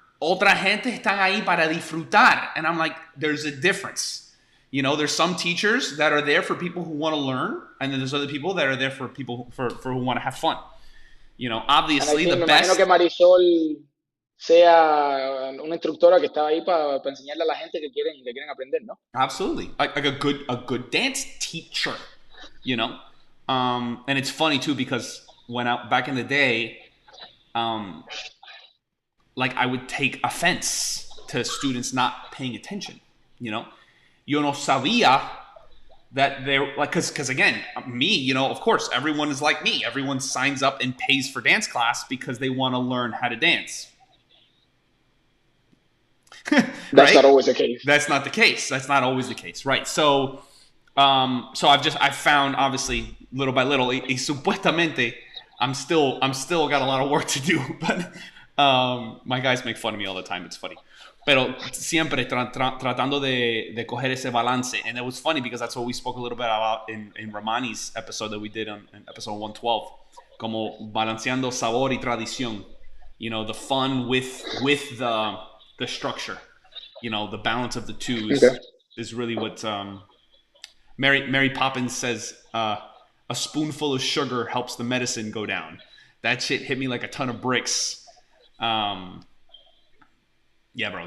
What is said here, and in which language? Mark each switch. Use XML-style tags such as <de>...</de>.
<es>Otra gente están ahí para disfrutar.</es> <en>And I'm like, there's a difference. There's some teachers that are there for people who want to learn, and then there's other people that are there for people for who want to have fun. Obviously the best.</en> <es>Me imagino que Marisol sea una instructora que está ahí para enseñarle a la gente que quieren aprender, ¿no?</es> <en>Absolutely, like a good dance teacher, and it's funny too, because back in the day, like, I would take offense to students not paying attention. you know.</en> <es>Yo no sabía</es> <en>that they're like, because again, me, you know, of course, everyone is like me. Everyone signs up and pays for dance class because they want to learn how to dance. That's Right? not always the case. That's not the case. That's not always the case, right? So I've found obviously little by little,</en> <es>y supuestamente,</es> <en>I'm still got a lot of work to do, but my guys make fun of me all the time. It's funny.</en> <es>Pero siempre tratando de coger ese balance.</es> <en>And it was funny because that's what we spoke a little bit about in Ramani's episode that we did in episode 112.</en> <es>Como balanceando sabor y tradición.</es> <en>You know, the fun with the structure. You know, the balance of the two Okay. is really what Mary Poppins says. A spoonful of sugar helps the medicine go down. That shit hit me like a ton of bricks. Yeah, bro.</en>